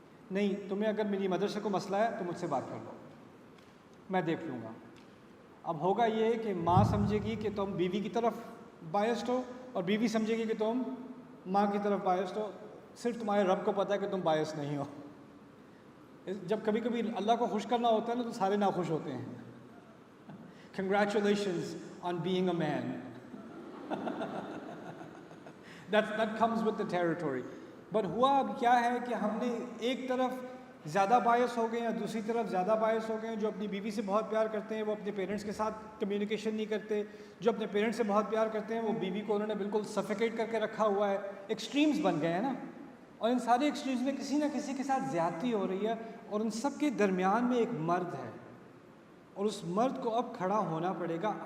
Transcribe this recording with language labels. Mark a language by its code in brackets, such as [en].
[ur] نہیں، تمہیں اگر میری مدر سے کوئی مسئلہ ہے تو مجھ سے بات کر لو، میں دیکھ لوں گا. اب ہوگا یہ کہ ماں سمجھے گی کہ تم بیوی کی طرف بائسڈ ہو اور بیوی سمجھے گی کہ تم ماں کی طرف بائسڈ ہو. صرف تمہارے رب کو پتہ ہے کہ تم بائس نہیں ہو. جب کبھی کبھی اللہ کو خوش کرنا ہوتا ہے نا تو سارے ناخوش ہوتے ہیں. [en] Congratulations on being a man. That comes with the territory. [ur] But ہوا اب کیا ہے کہ ہم نے ایک طرف زیادہ باعث ہو گئے ہیں، دوسری طرف زیادہ باعث ہو گئے ہیں. جو اپنی بیوی سے بہت پیار کرتے ہیں وہ اپنے پیرنٹس کے ساتھ کمیونیکیشن نہیں کرتے، جو اپنے پیرنٹس سے بہت پیار کرتے ہیں وہ بیوی کو انہوں نے بالکل سفیکیٹ کر کے رکھا ہوا ہے. ایکسٹریمز بن گئے ہیں نا، اور ان سارے ایکسٹریمز میں کسی نہ کسی کے ساتھ زیادتی ہو رہی ہے، اور ان سب کے درمیان میں ایک مرد ہے، اور اس مرد کو اب کھڑا ہونا پڑے گا.